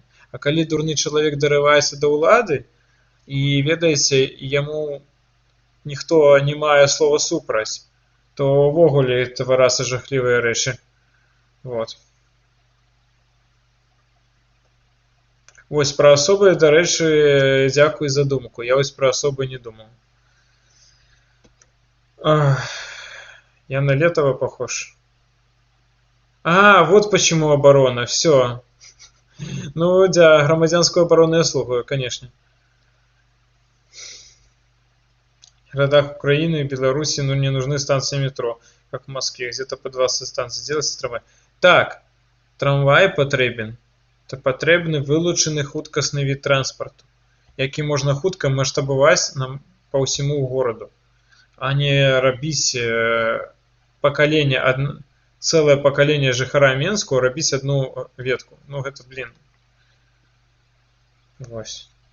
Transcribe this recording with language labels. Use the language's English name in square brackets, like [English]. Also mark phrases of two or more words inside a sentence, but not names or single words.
[Belarusian] А калі дурны чалавек дарываецца да ўлады, і, ведаеце, яму ніхто не мае слова супраць, то ўвогуле твараться жахлівыя рэчы. Вот. Вось пра асобы, дарэчы, дзякуй за думку. Я вось пра асобы не думаў. [Russian] Я на Летова похож. Вот почему оборона. Все. Ну, да, громадянскую оборону я слухаю, конечно. В городах Украины и Беларуси не нужны станции метро, как в Москве, где-то по 20 станций. Делайте трамвай. Так, трамвай потребен. [Belarusian] Это патрэбны вылучаны хуткасны від транспарту, які можна хутка маштабаваць па ўсяму гораду, а не рабіць цэлае пакаленне жыхара Менску, рабіць одну ветку. Ну гэта, блин. Вось.